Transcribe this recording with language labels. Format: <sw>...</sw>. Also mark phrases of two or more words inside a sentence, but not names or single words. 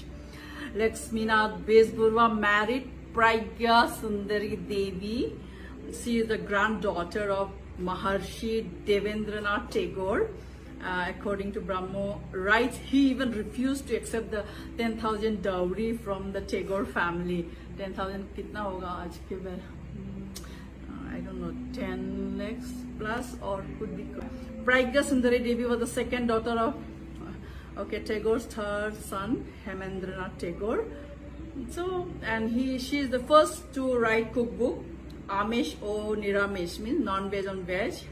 <en>Laxminath Besbarua married Pragya Sundari Devi. She is the granddaughter of Maharshi Devendranath Tagore. According to Brahmo rites, he even refused to accept the 10,000 dowry from the Tagore family.</en> <hi>10,000 kitna hoga aaj ke baar?</hi> <en>I don't know, 10 lakhs plus, or could be. Pragya Sundari Devi was the second daughter of Tagore's 3rd son, Hemendranath Tagore. So, and she is the first to write cookbook, Amish or Niramesh, means non-veg on veg.</en>